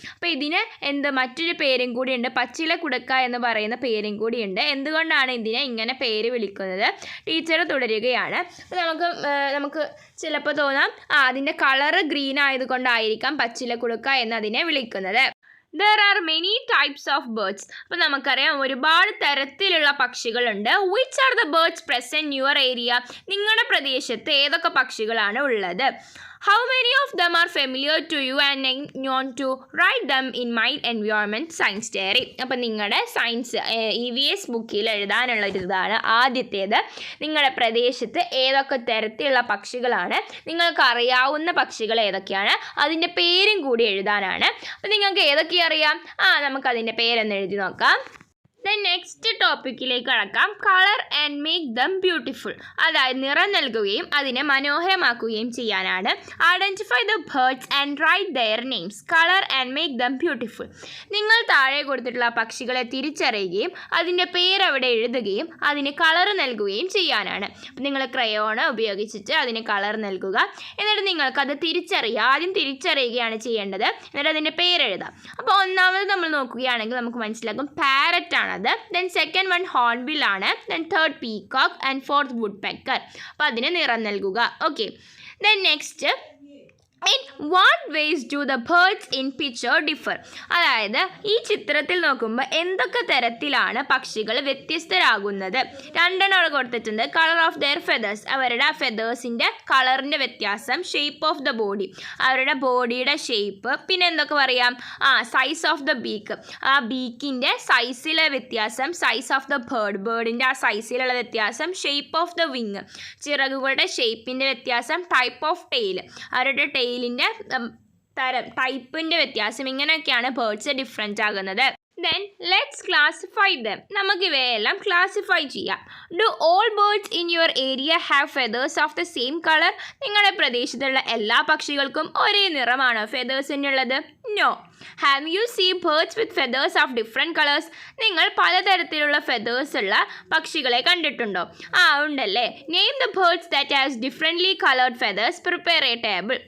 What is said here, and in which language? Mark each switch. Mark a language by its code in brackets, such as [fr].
[ml] അപ്പോൾ ഇതിന് മറ്റൊരു പേരും കൂടിയുണ്ട്, പച്ചില കുടുക്ക എന്ന് പറയുന്ന പേരും കൂടിയുണ്ട്. എന്തുകൊണ്ടാണ് ഇതിനെ ഇങ്ങനെ പേര് വിളിക്കുന്നത്? ടീച്ചർ തുടരുകയാണ്. നമുക്ക് ചിലപ്പോൾ തോന്നാം അതിൻ്റെ കളറ് ഗ്രീൻ ആയതുകൊണ്ടായിരിക്കാം പച്ചില കുടുക്ക എന്നതിനെ വിളിക്കുന്നത്. [en] There are many types of birds. [ml] അപ്പോൾ നമുക്കറിയാം ഒരുപാട് തരത്തിലുള്ള പക്ഷികളുണ്ട്. [en] Which are the birds present in your area? [ml] നിങ്ങളുടെ പ്രദേശത്ത് ഏതൊക്കെ പക്ഷികളാണ് ഉള്ളത്? [en] How many of them are familiar to you and known to write them in my environment science diary? [ml] അപ്പോൾ നിങ്ങളുടെ സയൻസ് EVS ബുക്കിൽ എഴുതാനുള്ള ഇതാണ് ആദ്യത്തേത്. നിങ്ങളുടെ പ്രദേശത്ത് ഏതൊക്കെ തരത്തിലുള്ള പക്ഷികളാണ്, നിങ്ങൾക്ക് അറിയാവുന്ന പക്ഷികൾ ഏതൊക്കെയാണ്, അതിൻ്റെ പേരും കൂടി എഴുതാനാണ്. അപ്പോൾ നിങ്ങൾക്ക് ഏതൊക്കെ അറിയാം? നമുക്കതിൻ്റെ പേരെന്ന് എഴുതി നോക്കാം. നെക്സ്റ്റ് ടോപ്പിക്കിലേക്ക് കടക്കാം. [en] colour and make them beautiful, [ml] അതായത് നിറം നൽകുകയും അതിനെ മനോഹരമാക്കുകയും ചെയ്യാനാണ്. [en] Identify the birds and write their names. Colour and make them beautiful. [ml] നിങ്ങൾ താഴെ കൊടുത്തിട്ടുള്ള പക്ഷികളെ തിരിച്ചറിയുകയും അതിൻ്റെ പേര് അവിടെ എഴുതുകയും അതിന് കളർ നൽകുകയും ചെയ്യാനാണ്. നിങ്ങൾ ക്രയോൺ ഉപയോഗിച്ചിട്ട് അതിന് കളർ നൽകുക. എന്നിട്ട് നിങ്ങൾക്കത് ആദ്യം തിരിച്ചറിയുകയാണ് ചെയ്യേണ്ടത്. എന്നിട്ട് അതിൻ്റെ പേരെഴുതാം. അപ്പോൾ ഒന്നാമത് നമ്മൾ നോക്കുകയാണെങ്കിൽ നമുക്ക് മനസ്സിലാക്കും പാരറ്റാണ്. [en] Then second one hornbill ആണ്. Then third peacock and fourth woodpecker. [ml] അപ്പോൾ അതിന് നിറം നൽകുക. [en] Okay, then next, in what ways do the birds in picture differ? [ml] അതായത് ഈ ചിത്രത്തിൽ നോക്കുമ്പോൾ എന്തൊക്കെ തരത്തിലാണ് പക്ഷികൾ വ്യത്യസ്തരാകുന്നത്? രണ്ടെണ്ണം കൊടുത്തിട്ടുണ്ട്. [en] colour of their feathers, [ml] അവരുടെ ആ ഫെദേഴ്സിൻ്റെ കളറിൻ്റെ വ്യത്യാസം. [en] shape of the body, [ml] അവരുടെ ബോഡിയുടെ ഷേപ്പ്. പിന്നെ എന്തൊക്കെ പറയാം? [en] size of the beak, [ml] ആ ബീക്കിൻ്റെ സൈസിലെ വ്യത്യാസം. സൈസ് ഓഫ് ദ ബേർഡിൻ്റെ ആ സൈസിലുള്ള വ്യത്യാസം. [en] shape of the wing, [ml] ചിറകുകളുടെ ഷേപ്പിൻ്റെ വ്യത്യാസം. [en] type of tail, [ml] അവരുടെ ടെയിലിൻ്റെ ടൈപ്പിൻ്റെ വ്യത്യാസം. ഇങ്ങനെയൊക്കെയാണ് ബേർഡ്സ് ഡിഫറെൻ്റ് ആകുന്നത്. [en] Then let's classify them. [ml] നമുക്ക് ഇവയെല്ലാം ക്ലാസിഫൈ ചെയ്യാം. [en] Do all birds in your area have feathers of the same color? [ml] നിങ്ങളുടെ പ്രദേശത്തുള്ള എല്ലാ പക്ഷികൾക്കും ഒരേ നിറമാണോ ഫെദേഴ്സിനുള്ളത്? No. [en] Have you see birds with feathers of different colours? [ml] നിങ്ങൾ പലതരത്തിലുള്ള ഫെദേഴ്സ് ഉള്ള പക്ഷികളെ കണ്ടിട്ടുണ്ടോ? ഉണ്ടല്ലേ. [en] Name the birds that has differently coloured feathers. Prepare a table.